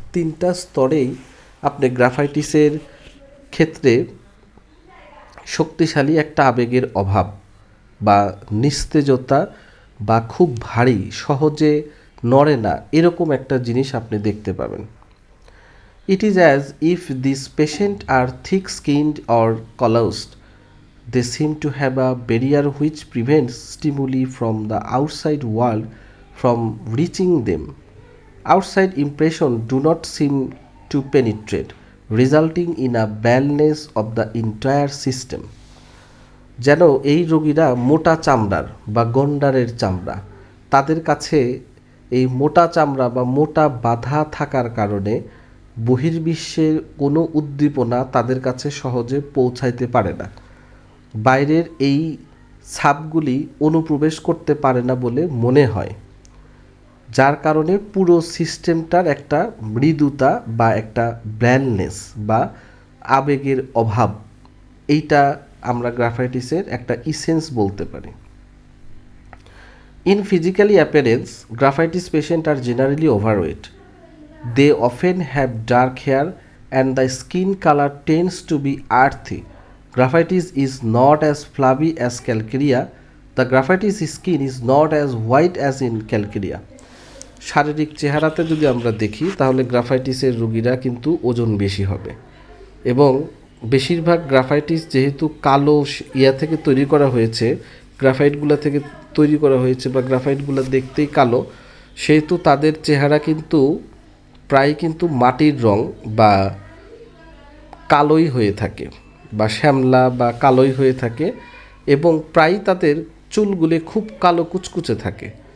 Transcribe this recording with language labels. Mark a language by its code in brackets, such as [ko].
[bn] 3টা স্তরেই আপনি গ্রাফাইটিসের ক্ষেত্রে শক্তিশালী একটা আবেগের অভাব বা নিস্তেজতা বা খুব ভারী, সহজে নড়ে না, এরকম একটা জিনিস আপনি দেখতে পাবেন। [en] It is as if this patient are thick skinned or callused. They seem to have a barrier which prevents stimuli from the outside world from reaching them. Outside impressions do not seem to penetrate, resulting in a baldness of the entire system. [bn] যেন এই রোগীরা মোটা চামড়ার বা গন্ডারের চামড়া, তাদের কাছে এই মোটা চামড়া বা মোটা বাধা থাকার কারণে বহির্বিশ্বের কোনো উদ্দীপনা তাদের কাছে সহজে পৌঁছাইতে পারে না। বাইরের এই ছাপগুলি অনুপ্রবেশ করতে পারে না বলে মনে হয়, যার কারণে পুরো সিস্টেমটার একটা মৃদুতা বা একটা ব্ল্যান্ডনেস বা আবেগের অভাব, এইটা আমরা গ্রাফাইটিসের একটা ইসেন্স বলতে পারি। [en] In physically appearance, graphites patient are generally overweight. They often have dark hair and the skin colour tends to be earthy. Graphitis is not as flabby as calcarea. The graphitis skin is not as white as in calcarea. [bn] শারীরিক চেহারাতে যদি আমরা দেখি তাহলে গ্রাফাইটিসের রোগীরা কিন্তু ওজন বেশি হবে, এবং বেশিরভাগ গ্রাফাইটিস যেহেতু কালো থেকে তৈরি করা হয়েছে, গ্রাফাইটগুলো থেকে তৈরি করা হয়েছে বা গ্রাফাইটগুলো দেখতেই কালো, সেহেতু তাদের চেহারা কিন্তু প্রায় কিন্তু মাটির রং বা কালোই হয়ে থাকে বা শ্যামলা বা কালোই হয়ে থাকে, এবং প্রায় তাদের চুলগুলি খুব কালো কুচকুচে থাকে।